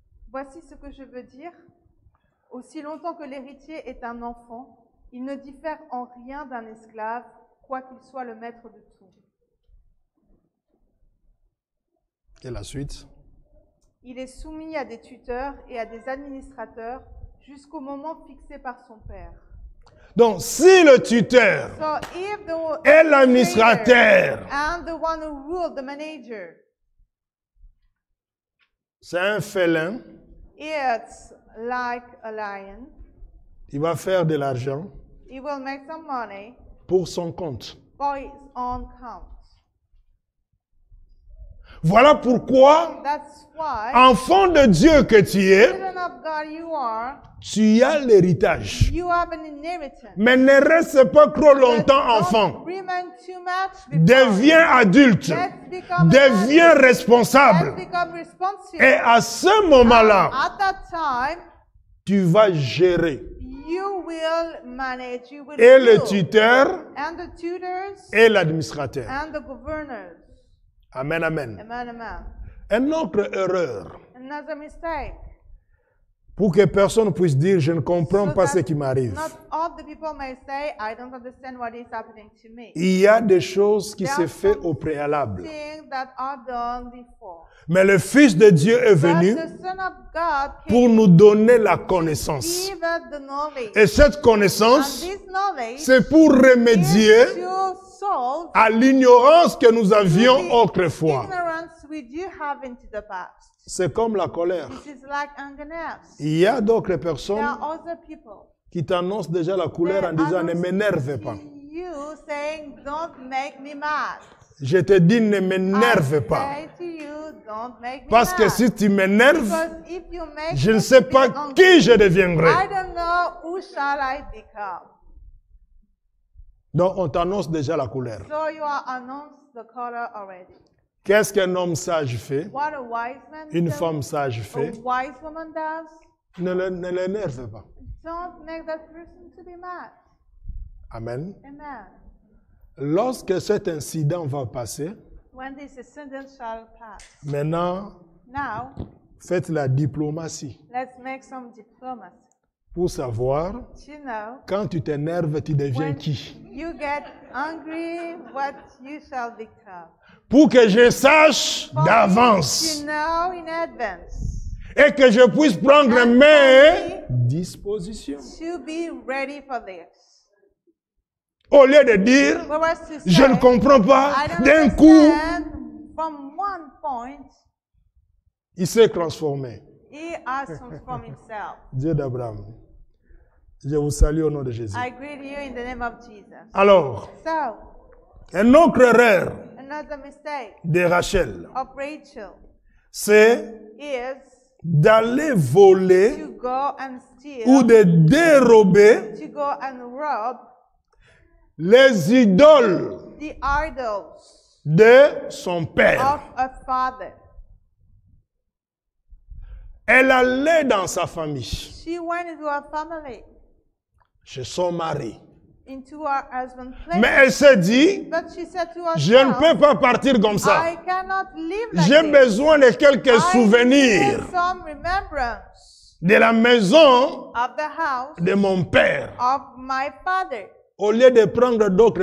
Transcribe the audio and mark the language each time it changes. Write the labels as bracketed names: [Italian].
[French] Voici ce que je veux dire. Aussi longtemps que l'héritier est un enfant, il ne diffère en rien d'un esclave, quoiqu'il soit le maître de tout. Et la suite. Il est soumis à des tuteurs et à des administrateurs jusqu'au moment fixé par son père. Donc, si le tuteur [English] So if the [French] et l'administrateur, [English] and the one who ruled, the manager, [French] c'est un félin, [English] it's like a lion, [French] il va faire de l'argent [English] he will make some money [French] pour son compte. [English] for his own count. [French] Voilà pourquoi, [English] That's why, [French] enfant de Dieu que tu es, [English] children of God you are, [French] tu as l'héritage. [English] you have an inheritance. [French] Mais ne reste pas trop longtemps [English] Don't [French] enfant. [English] remain too much before. [French] Deviens adulte. [English] Let's become [French] Deviens [English] adults. [French] responsable. [English] Let's become responsible. [French] Et à ce moment-là, [English] At that time, [French] tu vas gérer. [English] you will manage, you will [French] Et le [English] rule. [French] tuteur [English] And the tutors [French] et l'administrateur. [English] and the governors. Amen, amen. Amen, amen. [French] Une autre erreur. [English] Another mistake. [French] Pour que personne puisse dire, je ne comprends [English] So [French] pas [English] that [French] ce qui m'arrive. [English] not all the people may say, I don't understand what is happening to me. [French] Il y a des choses qui [English] There [French] se [English] are [French] font [English] some [French] au préalable. [English] things that are done before. [French] Mais le Fils de Dieu est [English] But [French] venu [English] the Son of God [French] pour [English] came [French] nous donner la connaissance. [English] to give us the knowledge. [French] Et cette [English] And [French] connaissance, [English] this knowledge [French] c'est pour remédier [English] is to solve [French] à l'ignorance que nous avions [English] the [French] autrefois. [English] ignorance we do have into the past. [French] C'est comme la colère. [English] This is like angerness. [French] Il y a d'autres [English] There [French] personnes [English] are other people. [French] qui t'annoncent déjà la couleur en disant, ne m'énerve pas. [English] You saying, don't make me mad. [French] Je te dis, ne m'énerve pas. [English] I say to you, don't make me [French] Parce que [English] mad. [French] si tu m'énerves, [English] Because if you make [French] je ne [English] me [French] sais [English] to be [French] pas [English] angry, [French] qui je deviendrai. [English] I don't know who shall I become. [French] Donc, on t'annonce déjà la couleur. [English] So you are announced the color already. [French] Qu'est-ce qu'un homme sage fait? [English] What a wise man [French] Une [English] does, [French] femme sage [English] a [French] fait? [English] wise woman does, [French] Ne l'énerve pas. [English] don't make that person to be mad. Amen. Amen. [French] Lorsque cet incident va passer, [English] When this incident shall pass. [French] maintenant, [English] Now, [French] faites la diplomatie [English] let's make some diplomacy. [French] pour savoir, [English] You know, [French] quand tu t'énerves, tu deviens [English] when [French] qui? [English] you get angry, what you shall become. [French] Pour que je sache [English] For [French] d'avance [English] you know in advance [French] et que je puisse prendre mes dispositions. [English] to be ready for this. [French] Au lieu de dire, [English] Whereas to [French] je ne [English] say, [French] comprends pas, [English] I don't [French] d'un coup, [English] understand, from one point, [French] il s'est transformé. [English] he has transformed himself. [French] Dieu d'Abraham. Je vous salue au nom de Jésus. [English] I greet you in the name of Jesus. [French] Alors, [English] So, [French] une autre erreur [English] another mistake [French] de Rachel, [English] of Rachel [French] c'est [English] is [French] d'aller voler [English] to go and [French] ou [English] steal, [French] de dérober [English] to go and rob [French] les idoles [English] the idols [French] de son [English] of [French] père. [English] a father. [French] Elle allait dans sa famille, [English] She went into her family, [French] chez son mari. [English] into her husband's place. [French] Mais elle s'est dit, [English] But she said to [French] je ne [English] herself, [French] peux pas partir comme ça. [English] I cannot live like [French] J'ai [English] this. [French] besoin de quelques [English] I [French] souvenirs [English] need some remembrance [French] de la maison [English] of the house [French] de mon père. [English] of my father. [French] Au lieu de prendre d'autres